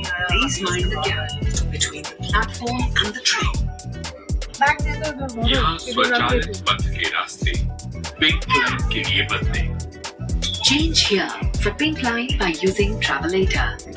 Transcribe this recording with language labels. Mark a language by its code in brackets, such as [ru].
[en] Please mind the gap between the platform and the train. [hi] यहाँ स्वचालित पथ के रास्ते पिंक लाइन के लिए बदलें। [en] Change here for Pink Line by using Travelator.